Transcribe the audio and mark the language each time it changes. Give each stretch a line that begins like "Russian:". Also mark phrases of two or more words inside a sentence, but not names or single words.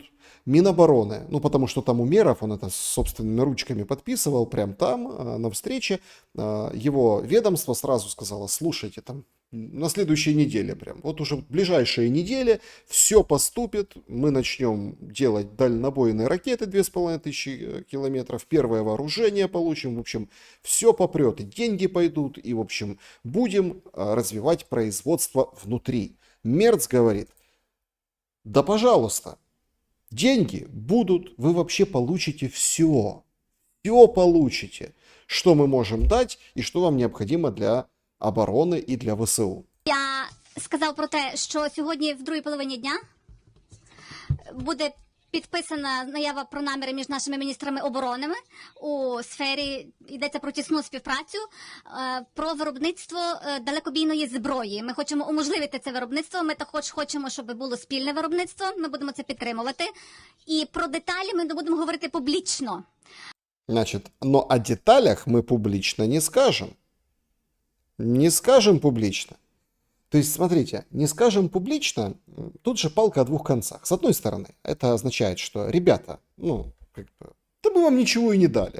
Russian: Минобороны, ну потому что там Умеров, он это собственными ручками подписывал, прям там, на встрече, его ведомство сразу сказало, слушайте, там на следующей неделе прям, вот уже в ближайшие недели все поступит, мы начнем делать дальнобойные ракеты 2500 километров, первое вооружение получим, в общем, все попрет, и деньги пойдут, и, в общем, будем развивать производство внутри. Мерц говорит, да пожалуйста, деньги будут, вы вообще получите все. Все получите, что мы можем дать и что вам необходимо для
Ukrainian: оборони і
Russian: для ВСУ.
Ukrainian: Я сказав про те, що сьогодні в другій половині дня буде підписана заява про наміри між нашими міністрами оборони у сфері, йдеться про тісну співпрацю, про виробництво далекобійної зброї. Ми хочемо уможливити це виробництво, ми також хочемо, щоб було спільне виробництво, ми будемо це підтримувати. І про деталі ми будемо говорити публічно.
Russian: Значит, но о деталях мы публично не скажем. Не скажем публично. То есть, смотрите, не скажем публично, тут же палка о двух концах. С одной стороны, это означает, что, ребята, ну, как бы, да мы вам ничего и не дали.